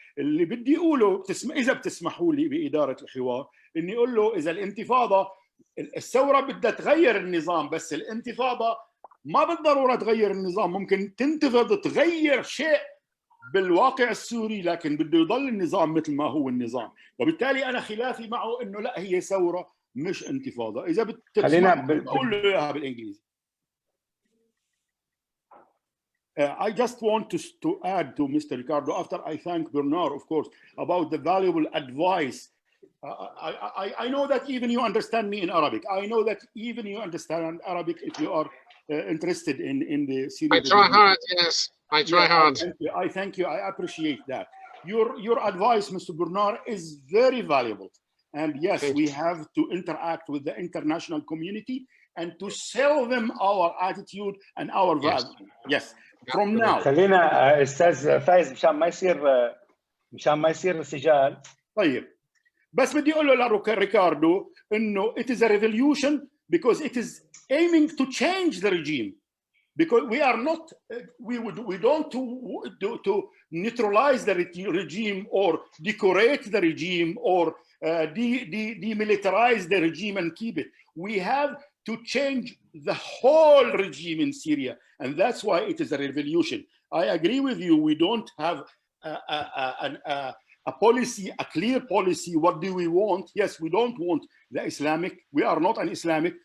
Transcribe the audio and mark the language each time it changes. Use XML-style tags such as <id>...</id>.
<ar>اللي بدي أقوله إذا بتسمحوا لي بإدارة الحوار، إني أقول له إذا الانتفاضة الثورة بدها تغير النظام، بس الانتفاضة ما بالضرورة تغير النظام، ممكن تنتفض تغير شيء بالواقع السوري، لكن بده يضل النظام مثل ما هو النظام. وبالتالي أنا خلافي معه إنه لا، هي ثورة مش انتفاضة. إذا بتسمع بقول له إياها بالإنجليزي.</ar> <en>I just want to add to Mr. Ricardo, after I thank Bernard, of course, about the valuable advice. I know that even you understand me in Arabic. I know that even you understand Arabic if you are interested in the Syrian. I try hard, yes. I try hard. I thank you. I appreciate that. Your advice, Mr. Bernard, is very valuable. And yes, we have to interact with the international community and to sell them our attitude and our value. Yes. From now.</en> <ar>خلينا استاذ فايز مشان ما يصير سجال. طيب بس بدي اقول له لريكاردو انه</ar> <en>it is a revolution because it is aiming to change the regime, because we are not we don't to neutralize the regime or decorate the regime or demilitarize the regime and keep it. We have to change the whole regime in Syria, and that's why it is a revolution. I agree with you. We don't have a policy, a clear policy. What do we want? Yes, we don't want the Islamic. We are not an Islamic.</en>